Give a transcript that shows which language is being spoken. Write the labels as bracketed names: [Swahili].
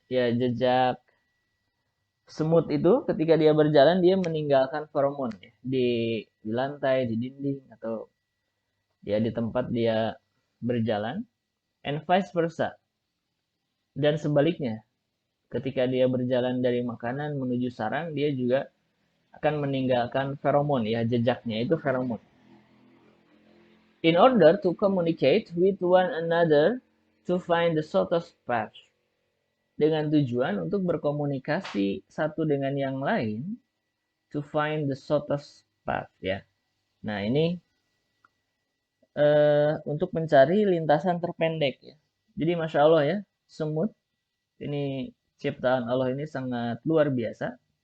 [Indonesian] Ya jejak semut itu ketika dia berjalan dia meninggalkan feromon ya di lantai, di dinding atau ya di tempat dia berjalan [English] and vice versa. [Indonesian] Dan sebaliknya, ketika dia berjalan dari makanan menuju sarang, dia juga akan meninggalkan feromon ya, jejaknya itu feromon. [English] In order to communicate with one another to find the shortest path. [Indonesian] Dengan tujuan untuk berkomunikasi satu dengan yang lain [English] to find the shortest path [Indonesian] ya. Nah, ini untuk mencari lintasan terpendek ya. Jadi Masya Allah ya, semut ini ciptaan Allah ini sangat luar biasa.